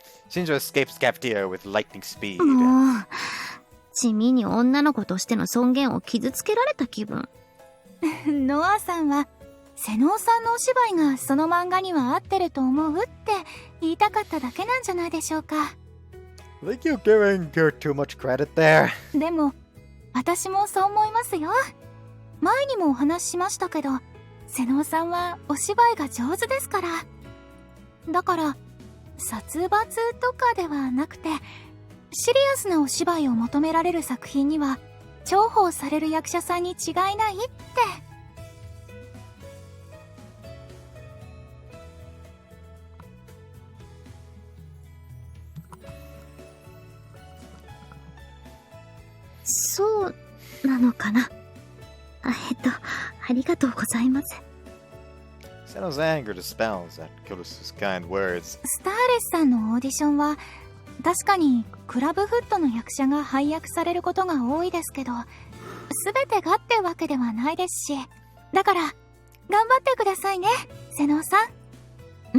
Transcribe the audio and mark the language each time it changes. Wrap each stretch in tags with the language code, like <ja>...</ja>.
<en>Shinjo escapes the cafeteria with lightning speed.</en> <ja>もう、地味に女の子としての尊厳を傷つけられた気分。ノアさんは瀬能さんのお芝居がその漫画には合ってると思うって言いたかっただけなんじゃないでしょうか。</ja> <en>I think you're giving her too much credit there.</en> <ja>でも私もそう思いますよ。前にもお話ししましたけど、瀬能さんはお芝居が上手ですから。だから殺伐とかではなくて、シリアスなお芝居を求められる作品には重宝される役者さんに違いないって。そうなのかな。ありがとうございます。</ja> <en>Seno's anger dispels at Kurusu's kind words.</en> <ja>スターレスさんのオーディションは確かにクラブフットの役者が配役されることが多いですけど、全てがってわけではないですし、だから頑張ってくださいね、瀬能さん。</ja>